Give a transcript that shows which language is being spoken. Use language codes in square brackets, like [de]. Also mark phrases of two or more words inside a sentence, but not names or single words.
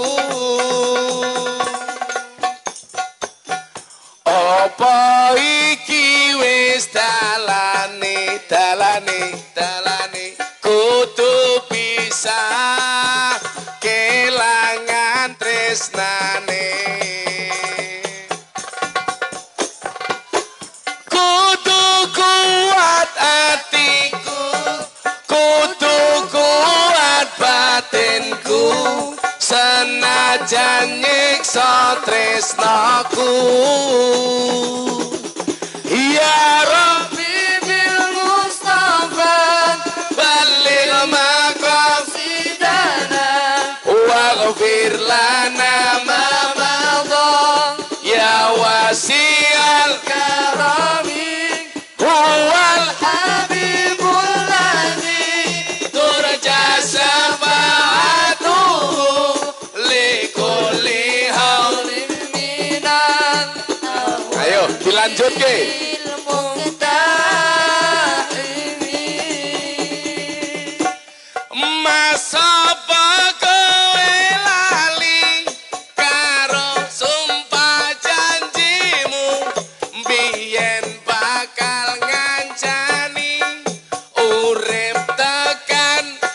[jv] apa iki wis dalane kudu bisa kelangan tresnane kudu kuat atiku kudu kuat batinku senajan nyiksa tresnaku [ar] يا ربي بالمصطفى بلغ مقاصدنا واغفر لنا ما مضى يا واسع الكرم هو الحبيب الذي ترجى شفاعته لكل هول minal [jv] ayo dilanjut ke masa kowe lali karo sumpah janjimu biyen bakal ngancani urip tekan